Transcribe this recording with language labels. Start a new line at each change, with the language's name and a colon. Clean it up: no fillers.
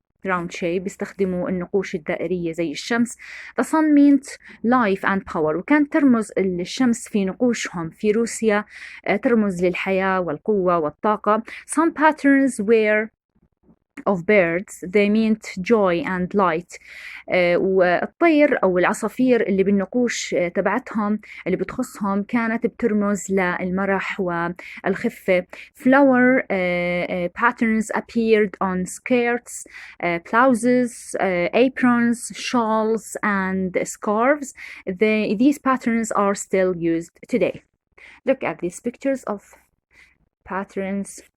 Arabic: round shape بيستخدموا النقوش الدائرية زي الشمس.
English: The sun meant life and power.
Arabic: وكانت ترمز الشمس في نقوشهم في روسيا ترمز للحياة والقوة والطاقة.
English: Some patterns were of birds. They meant joy and light.
Arabic: والطير أو العصافير اللي بالنقوش تبعتهم اللي بتخصهم كانت بترمز للمرح والخفة.
English: Flower patterns appeared on skirts, blouses, aprons, shawls and scarves. These patterns are still used today. Look at these pictures of patterns.